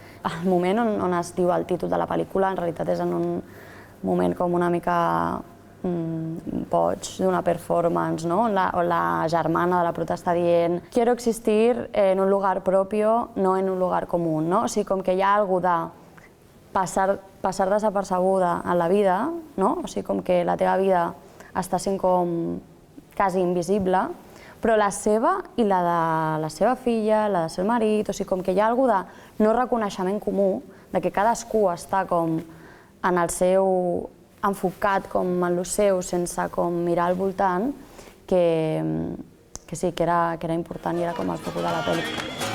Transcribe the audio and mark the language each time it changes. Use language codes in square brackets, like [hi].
[ca] El moment on es diu el títol de la pel·lícula en realitat és en un moment com una mica boig d'una performance, no? On la germana de la prota està dient [es] «Quiero existir en un lugar propio, no en un lugar común», [ca] no? O sigui, com que hi ha alguna de passar desapercebuda en la vida, no? O sigui, com que la teva vida està sent com quasi invisible, però la seva i la de la seva filla, la del seu marit, o sigui, com que hi ha alguna de no reconeixement comú, de que cadascú està com en el seu enfocat com en el seu, sense com mirar al voltant, que sí, que era important i era com el focus de la pel·li.